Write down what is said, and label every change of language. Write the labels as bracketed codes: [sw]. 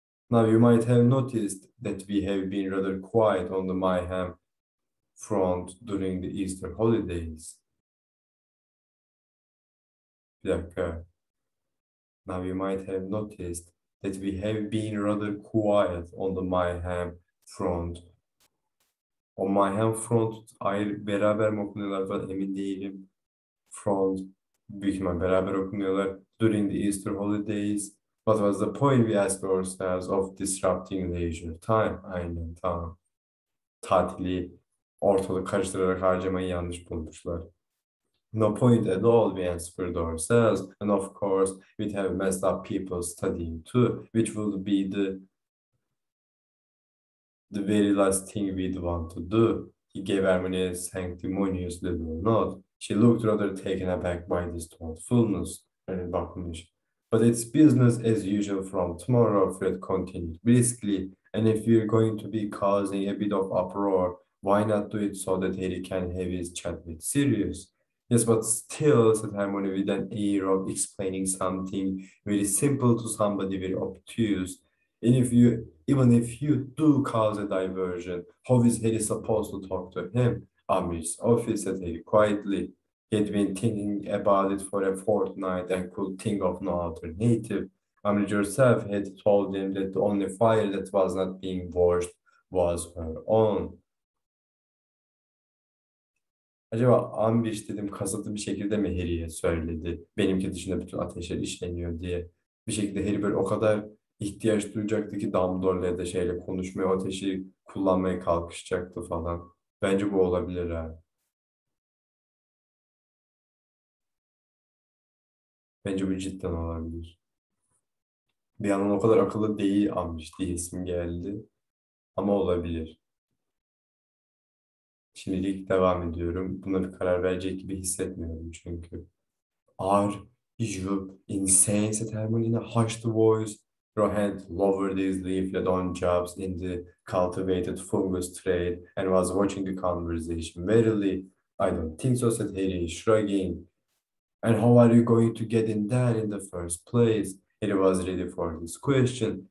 [en] Now, you might have noticed that we have been rather quiet on the Mayhem front during the Easter holidays. [tr] Bir dakika. [en] Now, you might have noticed that we have been rather quiet on the Mayhem front. [tr] O Mayhem front ayrı beraber mi okunuyorlar falan emin değilim. Front büyük ihtimal beraber okunuyorlar. [en] During the Easter holidays. What was the point, we asked ourselves, of disrupting leisure time? [tr] Aynen, tamam. Tatili ortalık karıştırarak harcamayı yanlış bulmuşlar. [en] No point at all, we answered ourselves, and of course we'd have messed up people studying too, which would be the very last thing we'd want to do. He gave Hermione a sanctimonious little nod. She looked rather taken aback by this thoughtfulness. But it's business as usual from tomorrow, Fred continued briskly, and if we're going to be causing a bit of uproar, why not do it so that Harry can have his chat with Sirius? Yes, but still, said Hermione with an air of explaining something very simple to somebody very obtuse. Even if you do cause a diversion, how is Harry supposed to talk to him? Amir's office said Harry quietly. He had been thinking about it for a fortnight and could think of no alternative. Amir herself had told him that the only fire that was not being washed was her own. [tr] Acaba Ambiş dedim kasıtlı bir şekilde mi Harry'ye söyledi? Benimki dışında bütün ateşler işleniyor diye. Bir şekilde Harry böyle o kadar ihtiyaç duyacaktı ki Dumbledore'la ya da şeyle konuşmaya, o ateşi kullanmaya kalkışacaktı falan. Bence bu olabilir ha. Bence bu cidden olabilir. Bir yandan o kadar akıllı değil Ambiş diye isim geldi. Ama olabilir. Şimdilik devam ediyorum. Buna bir karar verecek gibi hissetmiyorum çünkü. [en] Are you insane? Said Hermione in a hushed voice. Rohan lowered his leaflet on jobs in the cultivated fungus trade and was watching the conversation. Verily, I don't think so, said Harry, shrugging. And how are you going to get in there in the first place? Harry was ready for this question.